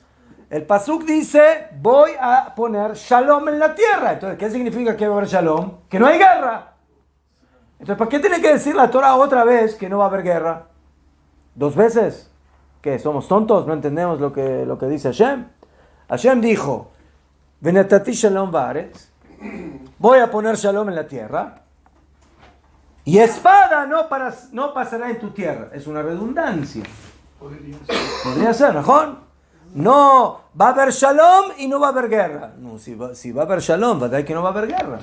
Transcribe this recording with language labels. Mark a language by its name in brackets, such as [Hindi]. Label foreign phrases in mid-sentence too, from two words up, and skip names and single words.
[Spanish] El pasuk dice, voy a poner shalom en la tierra. Entonces, ¿qué significa que va a haber shalom? Que no hay guerra. Entonces, ¿para qué tiene que decir la Torah otra vez que no va a haber guerra? ¿Dos veces? ¿Qué? ¿Somos tontos? ¿No entendemos lo que dice Hashem? Hashem dijo, [Hebrew] ונתתי שלום בארץ, [Spanish] voy a poner shalom en la tierra, y espada no pasará en tu tierra. Es una redundancia. Podría ser, ¿no? No, va a haber shalom y no va a haber guerra. No, si va a haber shalom, ¿verdad que no va a haber guerra?